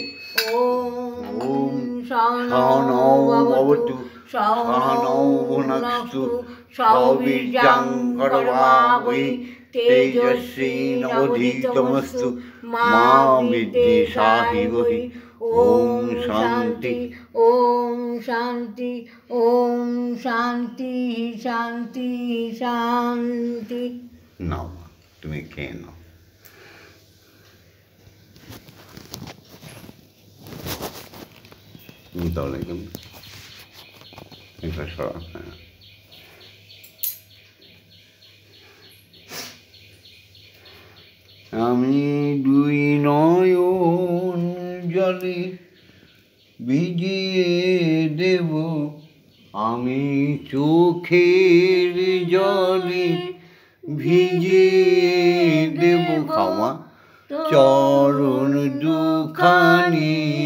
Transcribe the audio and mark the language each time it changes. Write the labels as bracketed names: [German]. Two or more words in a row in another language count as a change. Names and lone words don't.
[Sanskrit] ओम सहनौ भवतु सहनौ भुनक्तु सौवीर्यं करवावहै तेजस्वी नवधीतमस्तु मा विद्विषावहै। ओम शांति ओम शांति ओम शांति शांति शांति। [Bangla] नाও তুমি খেয়ে নাও। তুমি তাহলে কেমন এটা সরা। আমি দুই নয়ন জলে ভিজিয়ে দেব, আমি চোখের জলে ভিজিয়ে দেব ক্ষমা চরণ দুখানি।